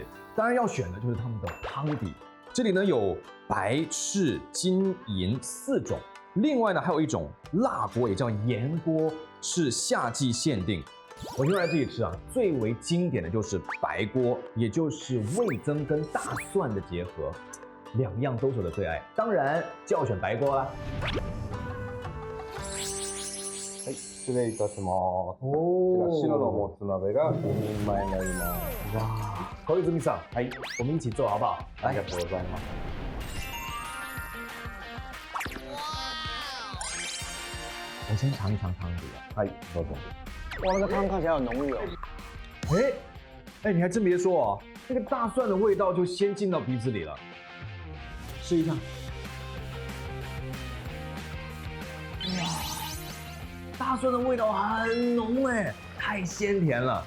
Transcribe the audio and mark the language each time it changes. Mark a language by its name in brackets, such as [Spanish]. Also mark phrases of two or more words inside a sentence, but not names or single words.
[Chinese] 当然要选的就是他们的汤底。这里呢有白、赤、金、银4种，另外呢还有一种辣锅，也叫盐锅，是夏季限定。我就来这里吃最为经典的就是白锅，也就是味增跟大蒜的结合，2样都是我的最愛。当然就要选白锅啦。 [Japanese] 失礼いたします。こちら白のもつ鍋が5人前になります。 [Chinese] 哇，小泉さん，我们一起做好不好？ [Japanese] ありがとうございます。 [Chinese] 我先尝一尝汤底 [Japanese] はい、どうぞ。 [Chinese] 哇，那个汤看起来很浓郁哦。你还真别说那个大蒜的味道就先进到鼻子里了。试一下。哇，大蒜的味道很浓太鲜甜了。